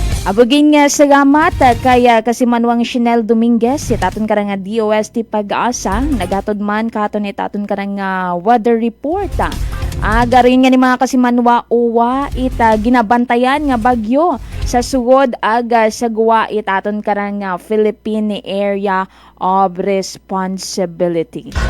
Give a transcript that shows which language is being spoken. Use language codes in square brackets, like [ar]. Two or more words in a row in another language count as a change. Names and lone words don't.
[krj] Abugin nga salamat kaya kasi Manuang Chanel Dominguez, itaton ka nga DOST Pag-asa, nagatod man katon itaton ka nga [en] weather report. [krj] Garin nga ni mga kasimanwa uwa ita ginabantayan nga bagyo sa sugod aga sa guwa itaton ka nga Philippine Area of Responsibility.